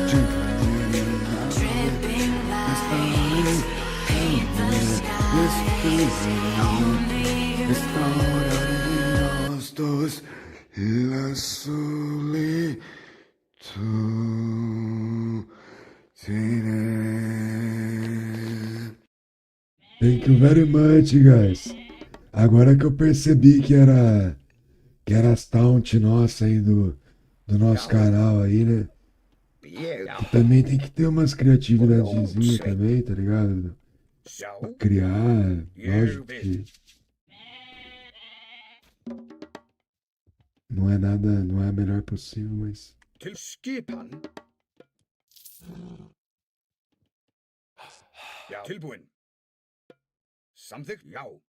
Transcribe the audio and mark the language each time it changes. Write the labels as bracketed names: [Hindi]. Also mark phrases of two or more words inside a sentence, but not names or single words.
[English] Dripping lights paint the skies, only you. [Spanish] los dos y la solitud. [English] Thank you very much, guys. [Portuguese] Agora que eu percebi que era as taunt nossa aí do nosso canal aí, né? Que também tem que ter umas criatividadezinhas também, tá ligado? Pra criar, lógico que não é nada, não é a melhor possível, mas [Icelandic] Til skipan. Já. Tilbúin. Samþykkt, já.